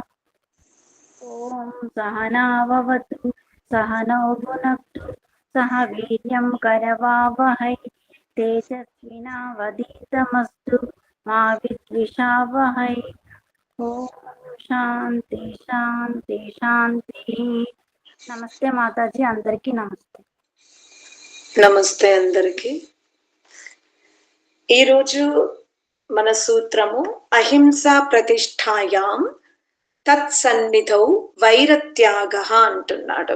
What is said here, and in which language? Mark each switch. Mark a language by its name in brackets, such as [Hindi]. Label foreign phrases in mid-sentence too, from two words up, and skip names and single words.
[Sanskrit] ॐ सहनाववतु सहनौ भुनक्तु सह वीर्यं करवावहै तेजस्विनावधीतमस्तु मा विद्विषावहै। ॐ शांति शांति शांति। [Telugu] నమస్తే మాతాజీ, అందరికీ నమస్తే. నమస్తే అందరికి. ఈరోజు మన సూత్రము [Sanskrit] అహింసా ప్రతిష్టాయాం తత్సన్నిధౌ వైరత్యాగ [Telugu] అంటున్నాడు.